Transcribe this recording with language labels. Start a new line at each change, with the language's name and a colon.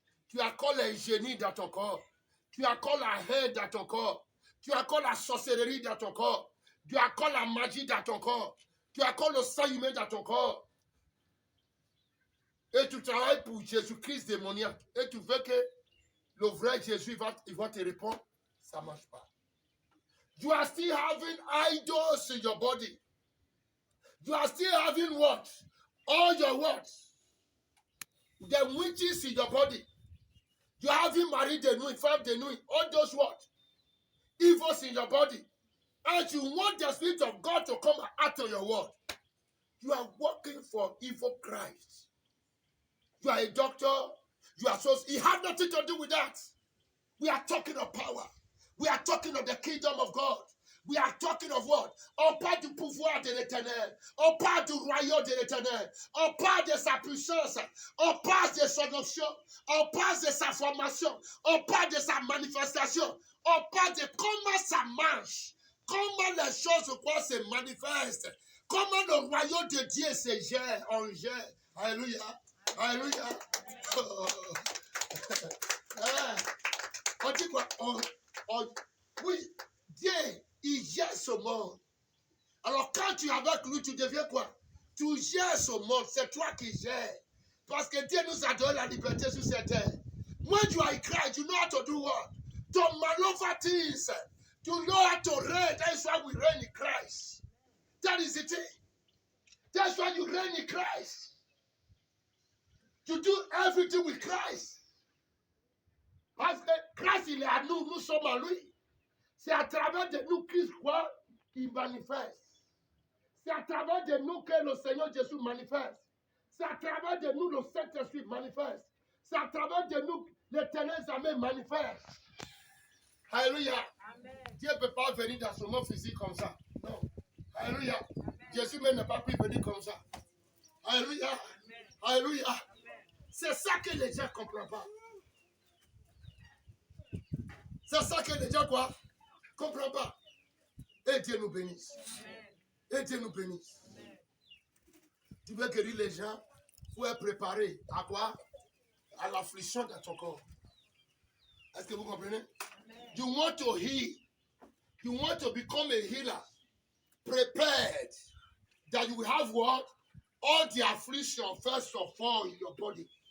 French: Tu as encore les génies dans ton corps. Tu as encore la haine dans ton corps. Tu as encore la sorcellerie dans ton corps. Tu as encore la magie dans ton corps. Tu as encore le sang humain dans ton corps. Et tu travailles pour Jésus-Christ démoniaque. Et tu veux que le vrai Jésus il va te répondre. Ça ne marche pas.
English: You are still having idols in your body. You are still having what? All your what? The witches in your body. You are having married the nuit,
French: femme de nuit.
English: All those what? Evils in your body. And you want the Spirit of God to come out of your word. You are working for evil Christ. You are a doctor. You are so. It has nothing to do with that. We are talking of power. We are talking of the kingdom of God. We are talking of what?
French: On parle du pouvoir de l'Éternel. On parle du royaume de l'Éternel. On parle de sa puissance. On parle de son option. On parle de sa formation. On parle de sa manifestation. On parle de comment ça marche. Comment les choses quoi se manifestent. Comment le royaume de Dieu se gère. On gère. Alléluia. Alléluia. Oh. On dit quoi? Oui, Dieu, il gère ce monde. Alors quand tu es avec lui, tu deviens quoi? Tu gères ce monde, c'est toi qui gères. Parce que Dieu nous a donné la liberté sur cette terre.
English: When you are in Christ, you know how to do what? To maneuver things. You know how to reign. That's why we reign in Christ. That is the thing. That's why you reign in Christ. To do everything with Christ.
French: Parce que Christ, il est à nous, nous sommes à lui. C'est à travers de nous Christ quoi il manifeste. C'est à travers de nous que le Seigneur Jésus manifeste. C'est à travers de nous le Saint-Esprit manifeste. C'est à travers de nous l'Éternel Amen manifeste. Alléluia. Amen. Dieu ne peut pas venir dans ce monde physique comme ça. Non. Alléluia. Jésus même n'a pas pu venir comme ça. Alléluia. Amen. Alléluia. Amen. C'est ça que les gens ne comprennent pas. C'est ça que les gens quoi? Ne comprennent pas. Et Dieu nous bénisse. Amen. Et Dieu nous bénisse. Amen. Tu veux guérir les gens, il faut être préparé à quoi? À l'affliction de ton corps. Est-ce que vous comprenez?
English: Amen. You want to heal. You want to become a healer. Prepared that you have what? All the affliction first of all in your body.